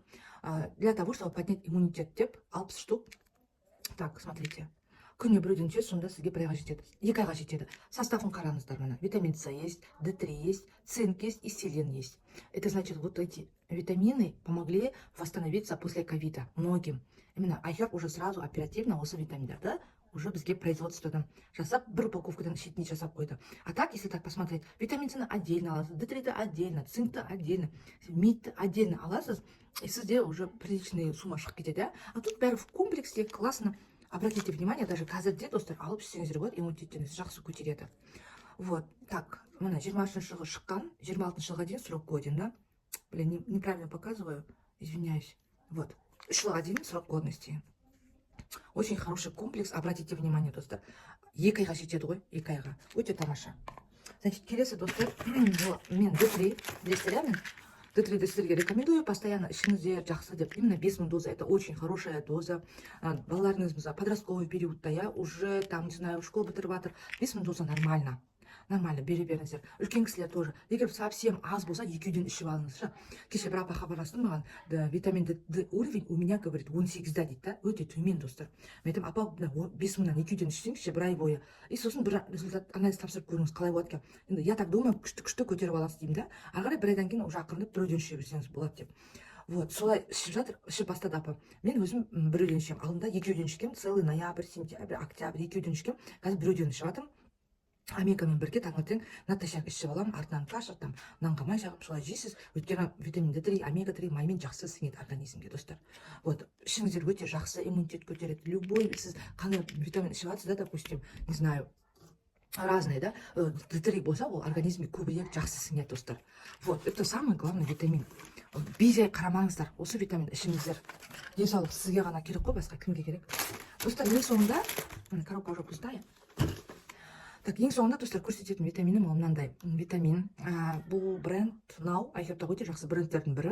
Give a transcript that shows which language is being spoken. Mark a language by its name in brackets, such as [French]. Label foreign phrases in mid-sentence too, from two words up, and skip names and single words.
[Russian] Для того, чтобы поднять иммунитет деп 60 штук. Так, смотрите. [Kazakh] Күніне біреуден ішесіз, сонда сізге бір айға жетеді. 2 айға жетеді. Составын қараңыздар мына. [Russian] Витамин С есть, D3 есть, цинк есть и селен есть. Это значит, вот эти витамины помогли восстановиться после ковида многим. Именно айхерб уже сразу оперативно [Kazakh] осы витаминдерді уже бізге производстводан жасап, бір упаковкадан шетіне жасап қойды. [Russian] А так, если так посмотреть, витамин С отдельно аласыз, D3 отдельно, цинкті отдельно, мидті отдельно аласыз, и сізде уже приличный сумма [Kazakh] шығып кетеді. [Russian] А тут бәрі в комплексе классно. Обратите внимание, [Kazakh] даже қазірде, достар, алып ішсеңіздер болады, иммунитетіңіз жақсы көтереді. Вот, так, мына 20-шы жылы шыққан, 26 жылға дейін [Russian] срок годен, [Kazakh] да? [Russian] Блин, неправильно показываю, извиняюсь. Вот, [Kazakh] 3 жылға дейін [Russian] срок годности. Очень хороший комплекс, обратите внимание, [Kazakh] достар. 2 айға жетеді ғой, 2 айға. Өте тамаша. Значит, келесі достар, мен D3 білесіздер, иә, мен D3-ді сіздерге рекомендую, постоянно ішіңізде жақсы деп. [Russian] Именно 5000 доза, это очень хорошая доза. [Kazakh] Балаларыңыз, подростковый периодта, [Russian] я уже там, не знаю, школу [Kazakh] бітіріп жатыр, [Russian] 5000 доза нормально. [Kazakh] Нормально, бере беріңіздер. Үлкен кісілер тоже. Егер совсем аз болса, 2-ден ішіп алыңыз. Кеше бір апа хабарласты маған, [Russian] витамин D уровень у меня, говорит, [Kazakh] 18-да дейді, да, өте төмен достар. Мен айтам, апа, 5000-нан 2-ден ішсеңізші бір ай бойы. И сосын бір результат анализ тапсырып көріңіз, қалай болады екен. [Russian] Енді я так думаю, [Kazakh] күшті көтеріп аласыз деймін, да. Ары қарай бір айдан кейін уже ақырындап 3-ден іше берсеңіз болады деп. Вот, солай ішіп жатыр, ішіп бастады апа. Мен өзім 1-ден ішемін. Алдында 2-ден ішкем, [Russian] целый ноябрь, сентябрь, октябрь [Kazakh] 2-ден ішкем. Қазір 1-ден ішіп жатырмын. Амелькамен бірге таңертең натощак ішіп аламын, артынан каша, там нанға май жағып солай жейсіз. Өйткені витамин D3, омега 3 маймен жақсы сіңеді организмге, достар. Вот, ішіңіздер өте жақсы, иммунитет көтереді. Любой сіз қандай витамин ішіп жатсыз, да, [Russian] допустим, не знаю, разные, [Kazakh] да, D3 болса, ол организмге көбірек жақсы сіңеді, достар. [Russian] Вот, это самый главный витамин. [Kazakh] Бей-жай қарамаңыздар, осы витамин ішіңіздер. Денсаулық сізге ғана керек қой, басқа кімге керек. Достар, ең соңында, [Russian] коробка уже пустая. [Kazakh] Так, ең соңында достар көрсететін витаминым ол мынандай витамин. Бұл бренд Now, айхепта өте жақсы брендтердің бірі.